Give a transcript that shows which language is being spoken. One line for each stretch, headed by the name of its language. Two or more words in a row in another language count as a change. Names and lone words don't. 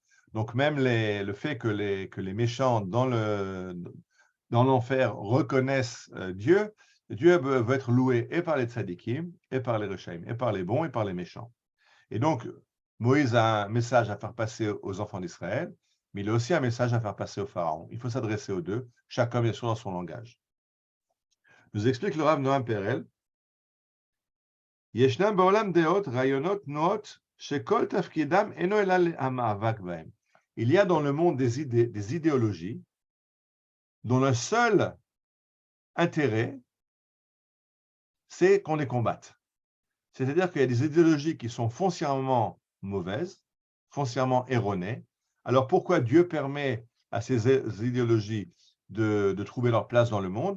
French: Donc même le fait que les méchants dans l'enfer reconnaissent Dieu veut être loué et par les tzadikim, et par les rechaim, et par les bons, et par les méchants. Et donc, Moïse a un message à faire passer aux enfants d'Israël, mais il a aussi un message à faire passer au Pharaon. Il faut s'adresser aux deux, chacun bien sûr dans son langage. Nous explique le Rav Noam Perel,
Hebrew: ישנם בעולם דעות, רעיונות, תנועות, שכל תפקידם אינו אלא המאבק בהם.
French: il y a dans le monde des idées, des idéologies dont le seul intérêt, c'est qu'on les combatte. C'est-à-dire qu'il y a des idéologies qui sont foncièrement mauvaises, foncièrement erronées. Alors pourquoi Dieu permet à ces idéologies de trouver leur place dans le monde?